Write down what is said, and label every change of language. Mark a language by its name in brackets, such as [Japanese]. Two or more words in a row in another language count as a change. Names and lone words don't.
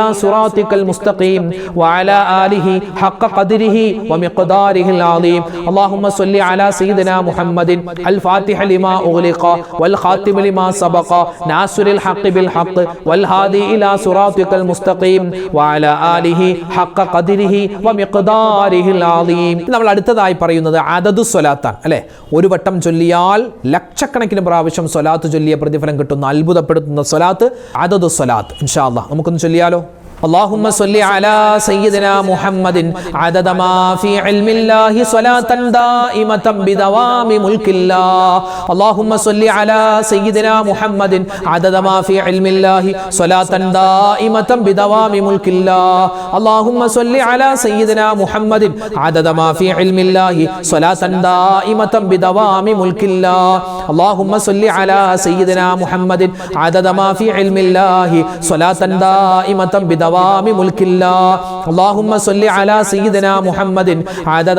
[Arabic] صراطك المستقيم وعلى آله حق قدره ومقداره العظيم اللهم صل على سيدنا محمد الفاتح لما أغلق والخاتم لما سبق ناصر الحق بالحق والهادي إلى صراطك المستقيم وعلى آله حق قدره ومقداره العظيم [Malayalam] നമ്മൾ അടുത്തതായി പറയുന്നത് അദദു സ്വലാത്താണ് അല്ലേ ഒരു വട്ടം ചൊല്ലിയാൽ ലക്ഷക്കണക്കിന് പ്രാവശ്യം സ്വലാത്ത് ചൊല്ലിയ പ്രതിഫലം കിട്ടുന്ന അത്ഭുതപ്പെടുത്തുന്ന സ്വലാത്ത് അദദു സ്വലാത്ത് [Arabic] إن شاء الله [Malayalam] നമുക്കൊന്ന് ചൊല്ലിയാലോ [Arabic] اللهم صل على سيدنا محمد عدد ما في علم الله صلاة دائمة بدوام ملك الله اللهم صل على سيدنا محمد عدد ما في علم الله صلاة دائمة بدوام ملك الله اللهم صل على سيدنا محمد عدد ما في علم الله صلاة دائمة بدوام ملك الله اللهم صل على سيدنا محمد عدد ما في علم الله صلاة دائمة بدوام ملك الله اللهم صل على سيدنا محمد عدد